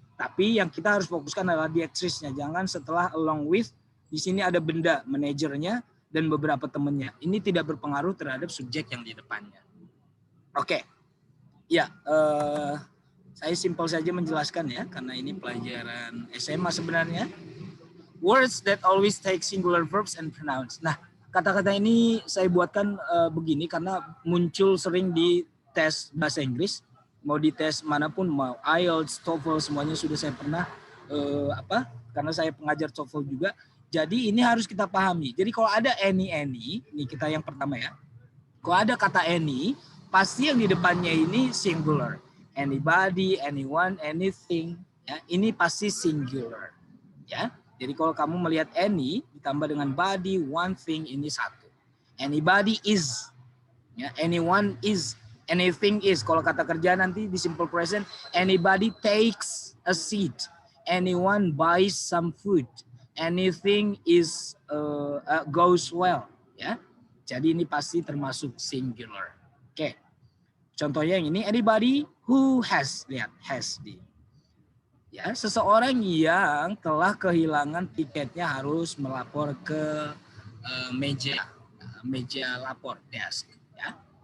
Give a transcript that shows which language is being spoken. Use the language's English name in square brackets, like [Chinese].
[Indonesian] Tapi yang kita harus fokuskan adalah di actress-nya. Jangan setelah along with, di sini ada benda, manajernya, dan beberapa temannya. Ini tidak berpengaruh terhadap subjek yang di depannya. Oke. Ya, saya simpel saja menjelaskan ya, karena ini pelajaran SMA sebenarnya. [English] Words that always take singular verbs and pronouns. [Indonesian] Nah, kata-kata ini saya buatkan begini karena muncul sering di tes bahasa Inggris. Mau di tes manapun, mau IELTS, TOEFL, semuanya sudah saya pernah karena saya pengajar TOEFL juga. Jadi ini harus kita pahami. Jadi kalau ada any, ini kita yang pertama ya. Kalau ada kata any, pasti yang di depannya ini singular. Anybody, anyone, anything, ya, ini pasti singular. Ya. Jadi kalau kamu melihat any ditambah dengan body, one thing, ini satu. [English] Anybody is, ya, anyone is. Anything is, kalau kata kerja nanti di simple present, anybody takes a seat, anyone buys some food, anything is goes well, ya. [Indonesian] Jadi ini pasti termasuk singular. Oke. Contohnya yang ini, anybody who has, lihat has di. Ya, seseorang yang telah kehilangan tiketnya harus melapor ke meja lapor, desk, ya.